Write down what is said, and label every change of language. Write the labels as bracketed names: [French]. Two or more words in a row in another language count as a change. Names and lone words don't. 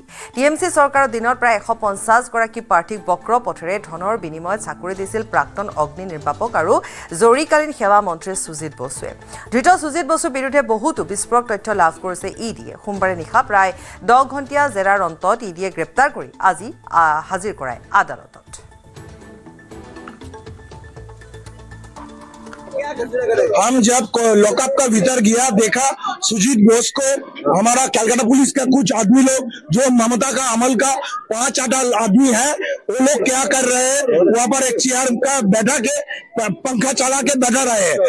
[Assamese] টিএমচি চৰকাৰৰ দিনত প্ৰায় 150 গৰাকী প্ৰাৰ্থীক বক্ৰ পথেৰে ধনৰ বিনিময়ত চাকৰি দিছিল প্ৰাক্তন অগ্নি নিৰ্বাপক আৰু জৰুৰীকালীন সেৱা মন্ত্ৰী সুজিত বসুৱে। ধৃত সুজিত বসুৰ বিৰুদ্ধে বহুতো বিস্ফোৰক তথ্য লাভ কৰিছে ইডিয়ে। সোমবাৰে নিশা প্ৰায় 10 ঘণ্টীয়া জেৰাৰ অন্তত ইডিয়ে গ্ৰেপ্তাৰ কৰি আজি হাজিৰ কৰায় আদালতত। [Hindi] हम जब लॉकअप का भीतर गया देखा सुजीत बोस को हमारा कलकत्ता पुलिस का कुछ आदमी लोग जो ममता का अमल का 5-8 आदमी है, वो लोग क्या कर रहे हैं, वहाँ पर एक चेयर का बैठा के पंखा चला के बैठा रहे हैं।